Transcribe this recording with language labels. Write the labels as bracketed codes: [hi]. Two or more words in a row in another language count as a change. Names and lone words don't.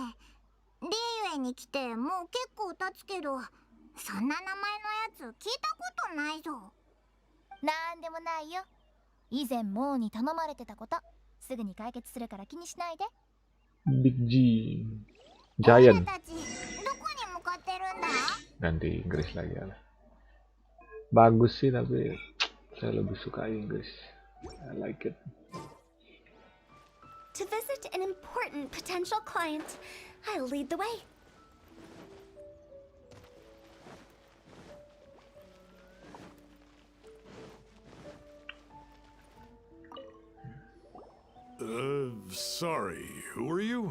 [ja] リーウェに来てもう結構経つけど、そんな名前のやつ聞いたことないぞ。なんでもないよ。以前モーに頼まれてたことすぐに解決するから気にしないで。 Big G 俺ら Giant たちどこに向かってるんだ？ [id] ganti Inggris lagi ya. Bagus sih tapi saya lebih suka Inggris. [en] I like it. To visit an important potential client, I'll lead the way. Sorry, who are you?